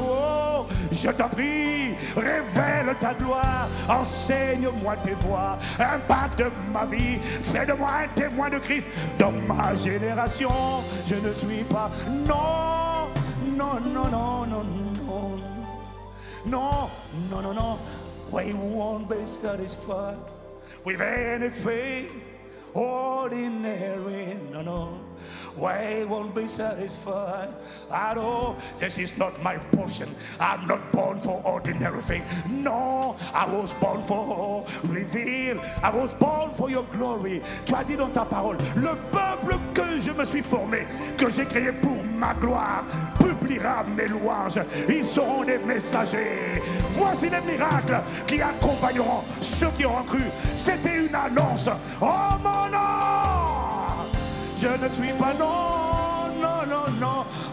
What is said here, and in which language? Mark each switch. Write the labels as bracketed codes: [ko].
[fr] Oh, je t'en prie, révèle ta gloire, enseigne-moi tes voies, impacte ma vie, fais de moi un témoin de Christ dans ma génération. Je ne suis pas, non, non, non, non, non, non, non, non, non, non. [en] We won't be satisfied with anything ordinary. No, no. We won't be satisfied at all. This is not my portion. I'm not born for ordinary thing. No, I was born for reveal. I was born for your glory. [fr] Tu as dit dans ta parole, le peuple que je me suis formé, que j'ai créé pour ma gloire, publiera mes louanges. Ils seront des messagers. Voici les miracles qui accompagneront ceux qui auront cru. C'était une annonce. Oh mon nom! Je ne suis pas non, non, non, non.